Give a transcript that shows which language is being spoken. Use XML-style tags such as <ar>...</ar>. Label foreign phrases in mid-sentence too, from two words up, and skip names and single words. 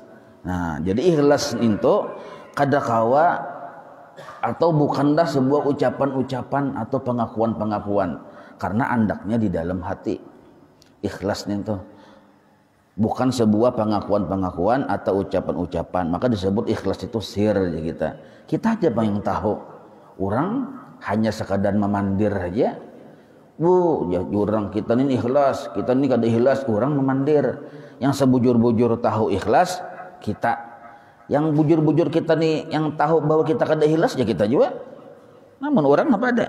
<id>Nah, jadi ikhlas itu kada kawa atau bukanlah sebuah ucapan-ucapan atau pengakuan-pengakuan, karena andaknya di dalam hati. Ikhlas itu bukan sebuah pengakuan-pengakuan atau ucapan-ucapan, maka disebut ikhlas itu sir ya kita. Kita aja yang tahu. Orang hanya sekadar memandir aja. Ya orang kita ini ikhlas, kita ini kada ikhlas, orang memandir. Yang sebujur-bujur tahu ikhlas kita. Yang bujur-bujur kita nih yang tahu bahwa kita kada ikhlas ya kita juga. Namun orang apa ada?</id>